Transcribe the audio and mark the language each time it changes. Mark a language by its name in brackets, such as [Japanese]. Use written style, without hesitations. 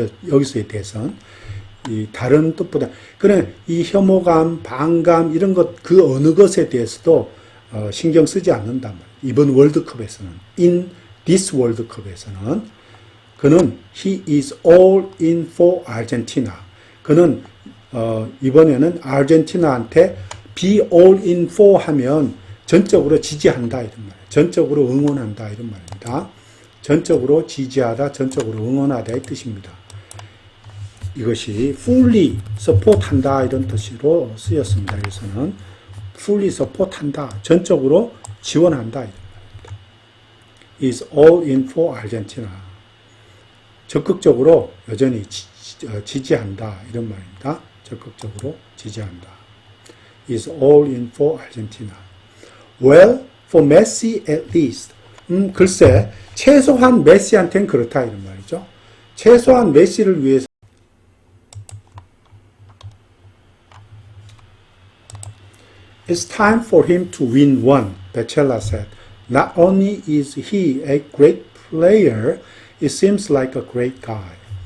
[Korean] 여기서에 대해서는 이 다른 뜻보다 그래 이 혐오감, 반감 이런 것 그 어느 것에 대해서도 신경 쓰지 않는단 말이에요. 이번 월드컵에서는 [English] in this [Korean] 월드컵에서는 그는 [English] he is all in for Argentina. [Korean] 그는 이번에는 아르헨티나한테 [English] be all in for [Korean] 하면 전적으로 지지한다 이런 말이에요. 전적으로 응원한다 이런 말입니다. 전적으로 지지하다, 전적으로 응원하다 이 뜻입니다. 이것이 fully support 한다 이런 뜻으로 쓰였습니다. 여기서는 fully support 한다, 전적으로 지원한다 이런 말입니다. [English] is all in for Argentina. [Korean] 적극적으로 여전히 지지한다 이런 말입니다. 적극적으로 지지한다. [English] is all in for Argentina. Well, for Messi at least. [Korean] 글쎄, 최소한 메시한테는 그렇다 이런 말이죠. 최소한 메시를 위해서 [English] It's time for him to win one, Bechela said. Not only is he a great player, it seems like a great guy.